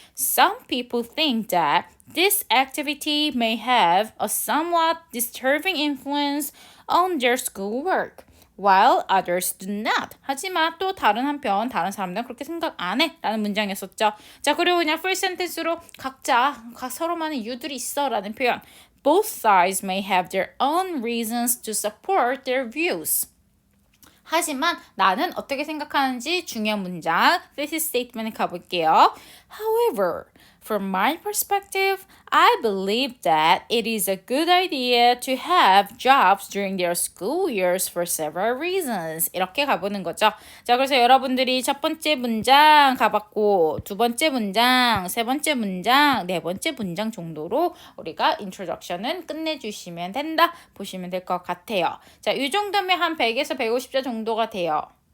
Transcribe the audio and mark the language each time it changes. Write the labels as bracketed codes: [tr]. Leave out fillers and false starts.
[en] Some people think that this activity may have a somewhat disturbing influence on their schoolwork. while others do not. [ko] 하지만 또 다른 한편 다른 사람들은 그렇게 생각 안 해 라는 문장이었었죠. 자, 그리고 그냥 [en] full sentence [ko] 로 각자 서로만의 이유들이 있어 라는 표현. [en] Both sides may have their own reasons to support their views. [ko] 하지만 나는 어떻게 생각하는지 중요한 문장 [en] thesis statement [ko] 에 가볼게요. However, [en] from my perspective, I believe that it is a good idea to have jobs during their school years for several reasons. [ko] 이렇게 가보는 거죠. 자, 그래서 여러분들이 첫 번째 문장 가봤고, 두 번째 문장, 세 번째 문장, 네 번째 문장 정도로 우리가 introduction은 끝내주시면 된다. 보시면 될 것 같아요. 자, 이 정도면 한 100에서 150자 정도가 돼요.